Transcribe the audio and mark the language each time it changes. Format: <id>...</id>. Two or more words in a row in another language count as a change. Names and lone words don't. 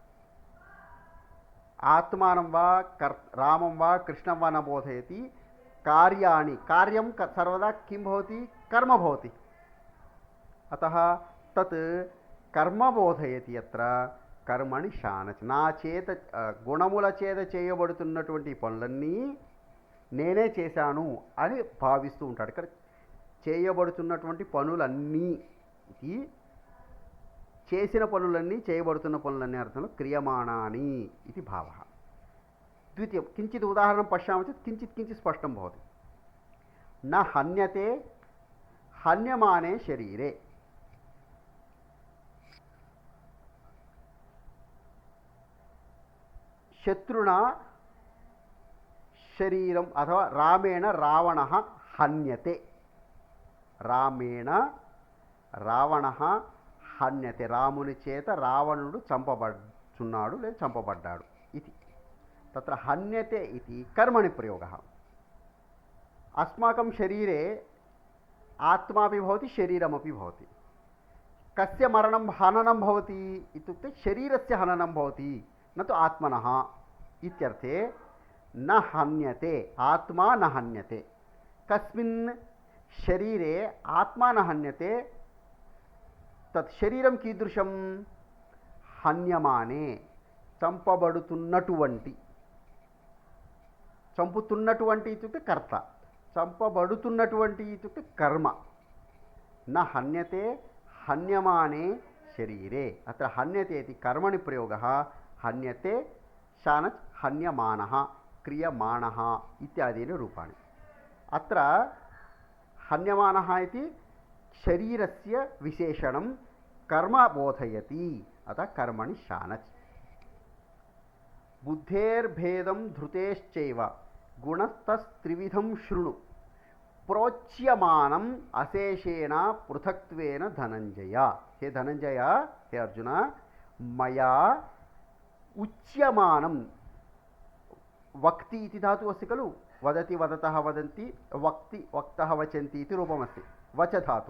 <sa>आत्मानं वा रामं वा कृष्णं वा न बोधयति. कार्याणि, कार्यं सर्वदा किं भवति? कर्म भवति. अतः तत् कर्म बोधयति. अत्र कर्मणि शानच्.</sa> <te>నా చేత గుణముల చేత చేయబడుతున్నటువంటి పనులన్నీ నేనే చేశాను అని భావిస్తూ ఉంటాడు. ఇక్కడ చేయబడుతున్నటువంటి పనులన్నీ ఇది చేసిన పనులన్నీ, చేయబడుతున్న పనులన్నీ అర్థంలో క్రియమాణాని ఇది భావः.</te> <sa>ద్వితీయం కించిత్ ఉదాహరణం పశ్యామः चेत् किञ्चित् स्पष्टं भवति. न हन्यते हन्यमाने शरीरे. शत्रुणा शरीरम अथवा रामेण रावणः हन्यते. रामेण रावणः हन्यते.</sa> <te>రాముని చేత రావణుడు చంపబడుచున్నాడు లేదా చంపబడ్డాడు ఇది.</te> <sa>तत्र हन्यते इति कर्मणि प्रयोगः. अस्माकं शरीरे आत्मापि भवति शरीरमपि भवति। कस्य मरणं हननं भवति इत्युक्ते शरीरस्य हननं भवति न तु आत्मनः इत्यर्थे न हन्यते, आत्मा न हन्यते। कस्मिन् शरीरे आत्मा न हन्यते तत् शरीरं कीदृशं? హన్యమానే,</sa> <te>చంపబడుతున్నటువంటి. చంపుతున్నటువంటి</te> <sa>ఇత్యుక్తే కర్త,</sa> <te>చంపబడుతున్నటువంటి</te> <sa>ఇత్యుక్తే కర్మ. న హన్యతే హన్యమానే శరీరే. అత్ర హన్యతే ఇతి కర్మణి ప్రయోగः. హన్యతే శానచ్ హన్యమానः క్రియమాణः ఇత్యాదీని రూపాణి. అత్ర హన్యమానः इति శరీరస్య విశేషణం కర్మ బోధయతి. अतः कर्मणि शानच्. बुद्धेर्भेदं धृतेश्चैव गुणस्तस्त्रिविधं शृणु प्रोच्यमानम् अशेषेण पृथक्त्वेन धनञ्जय. हे धनञ्जय, हे अर्जुन, मया उच्यमानं, वक्ति इति धातुः अस्ति खलु, वदति वदतः वदन्ति, वक्ति वक्तः वचन्ति इति रूपमस्ति, वच धातुः.</sa>